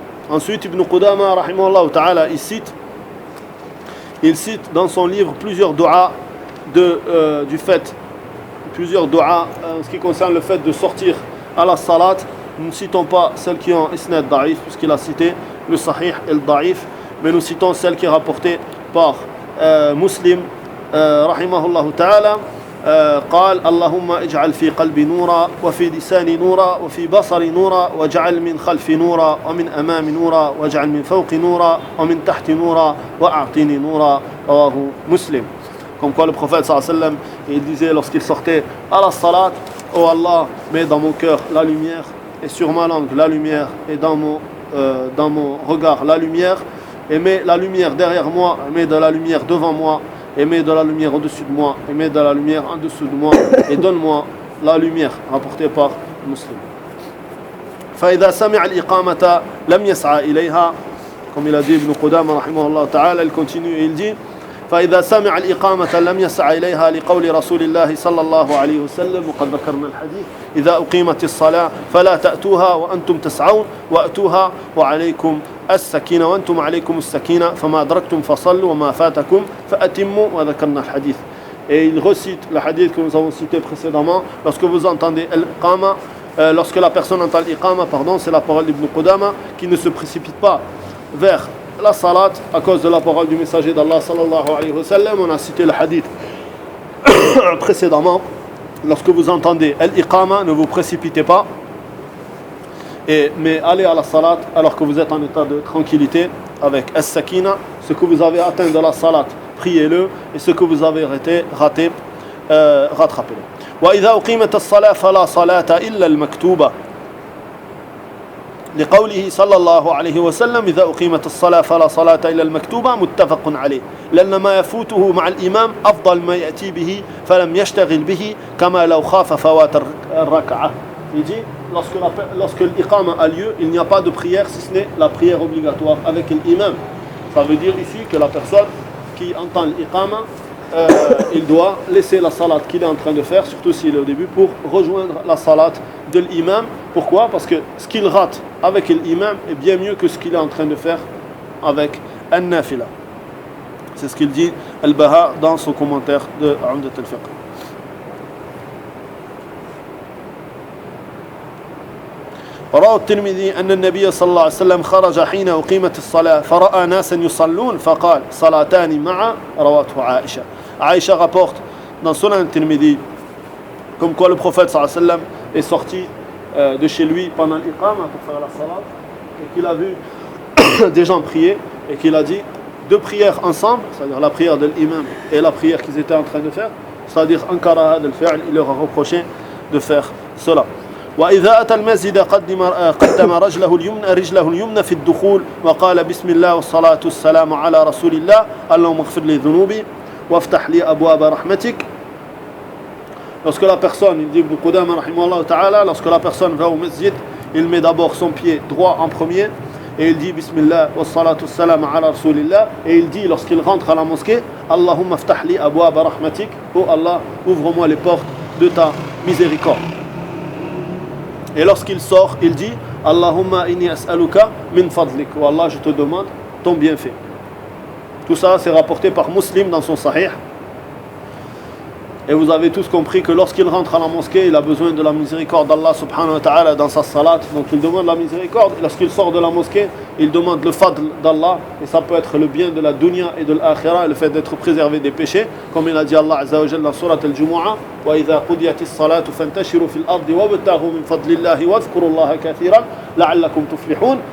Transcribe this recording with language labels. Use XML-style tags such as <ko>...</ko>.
<fr>Ensuite, Ibn Qudama, rahimahullah ta'ala, il cite dans son livre plusieurs du'as du fait, plusieurs du'as en ce qui concerne le fait de sortir à la salat. Nous ne citons pas celles qui ont isnad da'if, puisqu'il a cité le sahih et le da'if, mais nous citons celle qui est rapportée par Muslim, rahimahullah ta'ala.</fr> <ar>قال اللهم اجعل في قلبي نورا وفي لساني نورا وفي بصري نورا واجعل من خلفي نورا ومن أمامي نورا واجعل من فوقي نورا ومن تحت نورا وأعطني نورا. رواه مسلم.</ar> <fr>Comme quoi le prophète sallallahu alayhi wa sallam, il disait lorsqu'il sortait à la salat, oh Allah, mets dans mon cœur la lumière et sur ma langue la lumière et dans mon regard la lumière, et mets la lumière derrière moi, mets de la lumière devant moi, et mets de la lumière au-dessus de moi, et mets de la lumière en dessous de moi, et donne-moi la lumière, rapportée par Muslim.</fr> <ar>فإذا سمع الإقامة لم يسعى إليها,</ar> <fr>comme il a dit Ibn Qudama rahimahullah ta'ala, il continue et il dit</fr> <ar>فإذا سمع الإقامة لم يسعى إليها لقول رسول الله صلى الله عليه وسلم وقد ذكرنا الحديث إذا أقيمت الصلاة فلا تأتوها وأنتم تسعون وأتوها وعليكم السكينة وأنتم عليكم السكينة فما أدركتم فصلوا وما فاتكم فأتموا وذكرنا الحديث.</ar> <fr>Et il recite le hadith que nous avons cité précédemment. Lorsque vous entendez al-qama, lorsque la personne entend l'iqama, pardon, c'est la parole d'Ibn Qudama, qui ne se précipite pas vers la salat à cause de la parole du messager d'Allah sallallahu alayhi wa sallam. On a cité le hadith précédemment. Lorsque vous entendez l'iqama, ne vous précipitez pas, mais allez à la salat alors que vous êtes en état de tranquillité avec as-sakina. Ce que vous avez atteint de la salat, priez-le, et ce que vous avez raté, rattrapez-le.</fr> <ar>وإذا أقيمت الصلاة فلا صلاة إلا المكتوبة لقوله صلى الله عليه وسلم إذا أقيمت الصلاة فلا صلاة إلا المكتوبة متفق عليه لأن ما يفوته مع الإمام أفضل ما يأتي به فلم يشتغل به كما لو خاف فوات الركعة.</ar> <fr>Il dit lorsque l'iqama a lieu, il n'y a pas de prière si ce n'est la prière obligatoire avec l'imam. Ça veut dire ici que la personne qui entend l'iqama, il doit laisser la salat qu'il est en train de faire, surtout s'il est au début, pour rejoindre la salat de l'imam. Pourquoi? Parce que ce qu'il rate avec l'imam est bien mieux que ce qu'il est en train de faire avec an-nafila. C'est ce qu'il dit Al-Baha dans son commentaire de Umdat al-Fiqh.</fr> <ar>روى الترمذي أن النبي صلى الله عليه وسلم خرج حين أقيمت الصلاة فرأى ناسا يصلون فقال صلاتان مع رواته عائشة.</ar> <fr>Aïcha rapporte dans Sunan al-Tirmidhi comme quoi le prophète sallallahu alayhi wa sallam est sorti de chez lui pendant l'iqama pour faire la salat et qu'il a vu des gens prier et qu'il a dit deux prières ensemble, c'est-à-dire la prière de l'imam et la prière qu'ils étaient en train de faire, c'est-à-dire ankaraha de le faire, il leur a reproché de faire cela.</fr> <ar>وإذا أتى المسجد قدم رجله اليمنى في الدخول وقال بسم الله والصلاة والسلام على رسول الله اللهم اغفر لي ذنوبي وافتح لي أبواب رحمتك.</ar> <fr>Lorsque la personne, il dit Ibn Qudama rahimahullah ta'ala, lorsque la personne va au masjid, il met d'abord son pied droit en premier et il dit</fr> <ar>Bismillah wa salatu salam ala rasulillah,</ar> <fr>et il dit lorsqu'il rentre à la mosquée</fr> <ar>Allahumma ftah li abwab rahmatik,</ar> <fr>oh Allah, ouvre-moi les portes de ta miséricorde. Et lorsqu'il sort, il dit</fr> <ar>Allahumma inni as'aluka min fadlik,</ar> <fr>oh Allah, je te demande ton bienfait. Tout ça c'est rapporté par Muslim dans son Sahih. Et vous avez tous compris que lorsqu'il rentre à la mosquée, il a besoin de la miséricorde d'Allah subhanahu wa ta'ala dans sa salat. Donc il demande la miséricorde. Et lorsqu'il sort de la mosquée, il demande le fadl d'Allah. Et ça peut être le bien de la dunya et de l'akhira, et le fait d'être préservé des péchés. Comme il a dit Allah azza wa jalla dans surat al-Jumu'ah</fr> <ar>وَإِذَا قُضِيَتِ الصَّلَاةُ فَانْتَشِرُوا فِي الْأَرْضِ وَابْتَغُوا مِنْ فَضْلِ اللَّهِ وَاذْكُرُوا اللَّهَ كَثِيرًا لَعَلَّكُمْ تُفْلِحُونَ.</ar>